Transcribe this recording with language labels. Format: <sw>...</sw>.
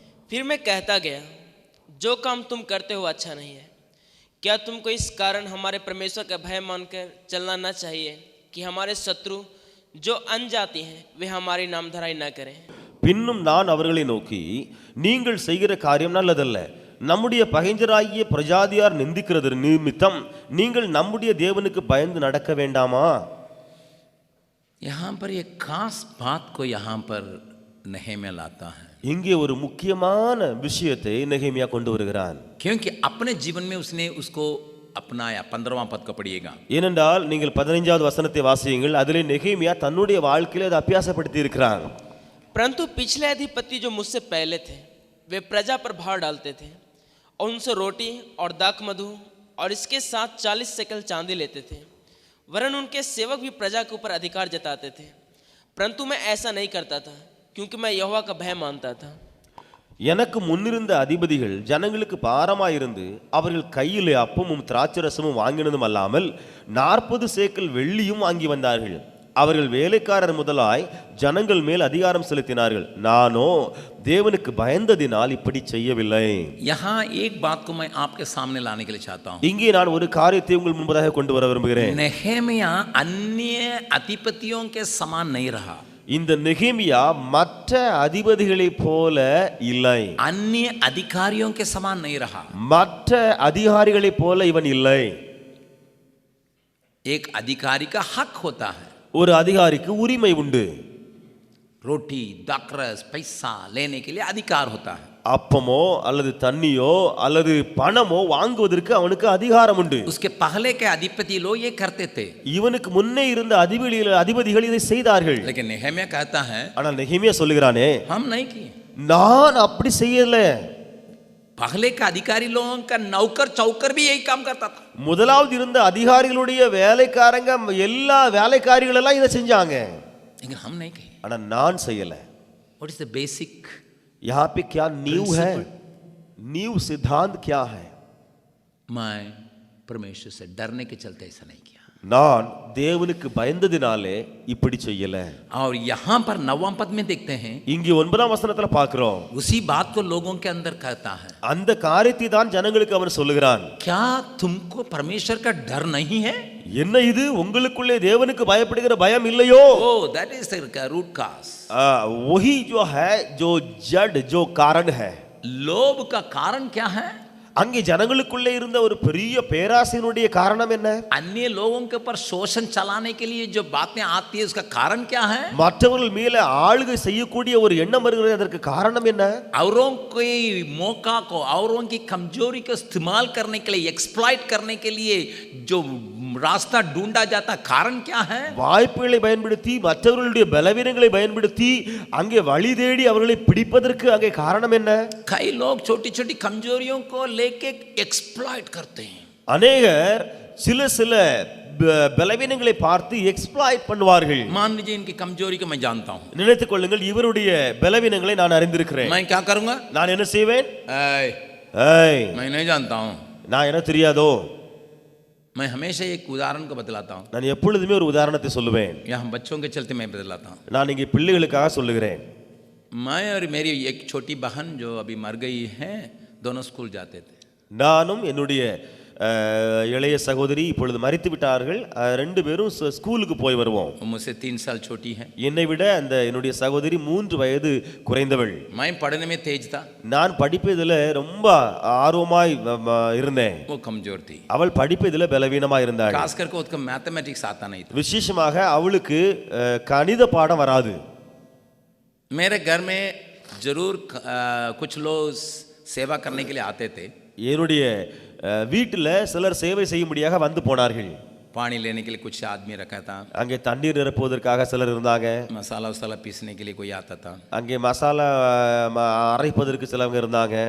<hi>फिर मैं कहता गया, जो काम तुम करते हो अच्छा नहीं है. क्या तुमको इस कारण हमारे परमेश्वर का भय मानकर चलना न चाहिए कि हमारे शत्रु जो अनजाति हैं वे हमारी नामधराई न करें.</hi> <ta>பின்னும் நான் அவர்களை நோக்கி, நீங்கள் செய்கிற காரியம் நல்லதல்ல. நம்முடைய பகைஞராகிய பிரஜாதியார் நிந்திக்கிறது நிமித்தம் நீங்கள் நம்முடைய தேவனுக்கு பயந்து நடக்க வேண்டாமா.</ta> <hi>यहाँ पर एक खास बात को यहाँ पर नहेमिया लाता है,</hi> <ta>இங்கே ஒரு முக்கியமான விஷயத்தை நெகேமியா கொண்டு வருகிறான்.</ta> <hi>क्योंकि अपने जीवन में उसने उसको अपनाया. 15वां पद को पढ़िएगा.</hi> <ta>ஏனென்றால் நீங்கள் 15வது வசனத்தை வாசியுங்கள். அதிலே நெகேமியா தன்னுடைய வாழ்க்கையில அதை அபியாசப்படுத்தி இருக்கிறான்.</ta> <hi>परंतु पिछले अधिपति जो मुझसे पहले थे वे प्रजा पर भार डालते थे और उनसे रोटी और दाख मधु और इसके साथ 40 शेकल चांदी लेते थे. वरन उनके सेवक भी प्रजा के ऊपर अधिकार जताते थे. परंतु मैं ऐसा नहीं करता था, क्योंकि मैं यहोवा का भय मानता था.</hi> <ta>எனக்கு முன்னிருந்த அதிபதிகள் ஜனங்களுக்கு பாரமாயிருந்து அவர்கள் கையிலே அப்பமும் திராட்சரசமும் வாங்கினதும் அல்லாமல் 40 சேக்கல் வெள்ளியும் வாங்கி வந்தார்கள். அவர்கள் வேலைக்காரர் முதலாய் ஜனங்கள் மேல் அதிகாரம் செலுத்தினார்கள். நானோ தேவனுக்கு பயந்ததினால் இப்படி செய்யவில்லை.</ta> <hi>यहाँ एक बात को मैं आपके सामने लाने के लिए चाहता हूँ.</hi> <ta>இங்கே நான் ஒரு காரியத்தை உங்கள் முன்பதாக கொண்டு வர விரும்புகிறேன்.</ta> <hi>नहेमिया अन्य अधिपतियों के समान नहीं रहा.</hi> <ta>இந்த நெகேமியா மற்ற அதிபதிகளைப் போல இல்லை.</ta> <hi>अन्य अधिकारियों के समान नहीं रहा.</hi> <ta>மற்ற அதிகாரிகளைப் போல இவன் இல்லை.</ta> <hi>एक अधिकारी का हक होता है,</hi> <ta>ஒரு அதிகாரிக்கு உரிமை உண்டு.</ta> <hi>रोटी दाखरस पैसा लेने के लिए अधिकार होता है.</hi> <ta>அப்பமோ அல்லது தண்ணியோ அல்லது பணமோ வாங்குவதற்கு அவனுக்கு அதிகாரம் உண்டு.</ta> <hi>उसके पहले के अधिपति लोग ये करते थे,</hi> <ta>இவனுக்கு முன்னே இருந்த அதிபதிகள் இதை செய்தார்கள்.</ta> <hi>लेकिन नहेमिया कहता है,</hi> <ta>ஆனால் நெகேமியா சொல்லுகிறானே,</ta> <hi>हम नहीं किए.</hi> <ta>நான் அப்படி செய்யல.</ta> <hi>पहले का अधिकारी लोगों का नौकर चौकर भी यही काम करता था.</hi> <ta>முதலாவது இருந்த அதிகாரிகளுடைய வேலைக்காரங்க எல்லா வேலைக்காரிகள் எல்லாம் இதை செஞ்சாங்க.</ta> <hi>लेकिन हम नहीं किए.</hi> <ta>ஆனா நான் செய்யல.</ta> <en>What is the basic?</en> <hi>यहाँ पे क्या नींव है, नींव सिद्धांत क्या है? मैं परमेश्वर से डरने के चलते ऐसा नहीं किया.</hi> <ta>நான் தேவனுக்கு பயந்ததினாலே இப்படி செய்யல.</ta> <hi>और यहाँ पर 9वां पद में देखते हैं,</hi> <ta>இங்கே 9ஆம் வசனத்துல பார்க்கிறோம்,</ta> <hi>उसी बात को लोगों के अंदर कहता है.</hi> <ta>அந்த காரியத்தை தான் ஜனங்களுக்கு அவன் சொல்லுகிறான்.</ta> <hi>क्या तुमको परमेश्वर का डर नहीं है?</hi> <ta>என்ன இது, உங்களுக்குள்ளே தேவனுக்கு பயப்படுகிற பயம் இல்லையோ?</ta> <en>Oh, that is the root cause.</en> <hi>वही जो है, जो जड़, जो कारण है. लोभ का कारण क्या है?</hi> <ta>அங்கே ஜனங்களுக்குள்ளே இருந்த ஒரு பெரிய பேராசையினுடைய காரணம் என்ன?</ta> <hi>अन्य लोगों के ऊपर शोषण चलाने के लिए जो बातें आती है उसका कारण क्या है?</hi> <ta>மற்றவர்கள் மேலே ஆளுகை செய்யக்கூடிய ஒரு எண்ணம் வருகிறது, அதற்கு காரணம் என்ன?</ta> <hi>औरों के मौका को, औरों की कमजोरी को इस्तेमाल करने के लिए, एक्सप्लॉइट करने के लिए जो रास्ता ढूंढा जाता, कारण क्या है?</hi> <ta>வாய்ப்புகளை பயன்படுத்தி மற்றவர்களுடைய பலவீனங்களை பயன்படுத்தி அங்கே வழி தேடி அவர்களை பிடிப்பதற்கு அங்கே காரணம் என்ன?</ta> <hi>कई लोग छोटी छोटी कमजोरियों को लेके एक्सप्लॉइट करते हैं.</hi> <ta>அநேகர் சில சில பலவீனங்களை பார்த்து எக்ஸ்ப்ளாய்ட் பண்ணுவார்கள்.</ta> <hi>मान लीजिए इनकी कमजोरी को मैं जानता हूं.</hi> <ta>நினைத்துக் கொள்ளுங்கள், இவருடைய பலவீனங்களை நான் அறிந்திருக்கிறேன்.</ta> <hi>मैं क्या करूंगा?</hi> <ta>நான் என்ன செய்வேன்?</ta> <hi>मैं नहीं जानता हूं.</hi> <ta>நான் என்ன தெரியாதோ?</ta> <hi>मैं हमेशा एक उदाहरण को बतलाता हूं.</hi> <ta>நான் எப்பொழுதுமே ஒரு உதாரணத்தை சொல்லுவேன்.</ta> <hi>यहाँ बच्चों के चलते मैं बतलाता हूं.</hi> <ta>நான் இங்கே பிள்ளைகளுக்காக சொல்லுகிறேன்.</ta> <hi>मैं और मेरी एक छोटी बहन जो अभी मर गई है, दोनों स्कूल जाते थे.</hi> <ta>நானும் என்னுடைய இளைய சகோதரி இப்பொழுது மரித்து விட்டார்கள். ரெண்டு பேரும் ஸ்கூலுக்கு போய் வருவோம்.</ta> <hi>वो मुझसे 3 साल छोटी है.</hi> <ta>என்னை விட அந்த என்னுடைய சகோதரி 3 வயது குறைந்தவள்.</ta> <hi>मैं पढ़ने में तेज था,</hi> <ta>நான் படிப்பதில் ரொம்ப ஆர்வமாய் இருந்தேன்.</ta> <hi>वो कमजोर थी.</hi> <ta>அவள் படிப்பதில் பலவீனமா இருந்தாள்.</ta> <hi>खास करके उसको मैथमेटिक्स आता नहीं था.</hi> <ta>விசேஷமாக அவளுக்கு கணித பாடம் வராது.</ta> <hi>मेरे घर में जरूर कुछ लोग सेवा करने के लिए आते थे.</hi> <ta>என்னுடைய வீட்டில் சிலர் சேவை செய்யும்படியாக வந்து போனார்கள்.</ta> <hi>पानी लेने के लिए कुछ आदमी रखा था,</hi> <ta>அங்கே தண்ணீர் நிரப்புவதற்காக சிலர் இருந்தாங்க.</ta> <hi>मसाला वसाला पीसने के लिए कोई आता था.</hi> <ta>அங்கே மசாலா அரைப்பதற்கு சிலவங்க இருந்தாங்க.</ta>